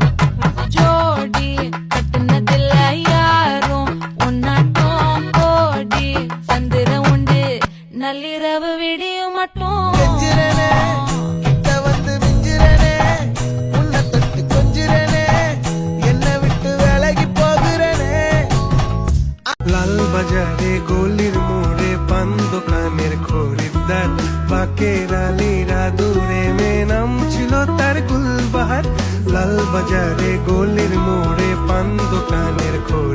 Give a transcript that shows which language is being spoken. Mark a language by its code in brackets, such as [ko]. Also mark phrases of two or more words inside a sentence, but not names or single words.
[ta] ஜோடி கட்டுனதில்ல யாரும் உன்னாட்டம் கோடி தந்திர உண்டு நள்ளிரவு விடியும் மட்டும் கெஞ்சிரனே கிட்ட வந்து மிஞ்சிரனே உன்னை தொட்டு கொஞ்சிரனே என்னை விட்டு விலகி போகிறனே [bn] লাল বাজারে গলির মোড়ে পান দোকানের খরিদ্দার বাকের আলীরা দূরে নাম ছিল তার গুলবাহার লাল বাজারে গলির মোড়ে পান দোকানের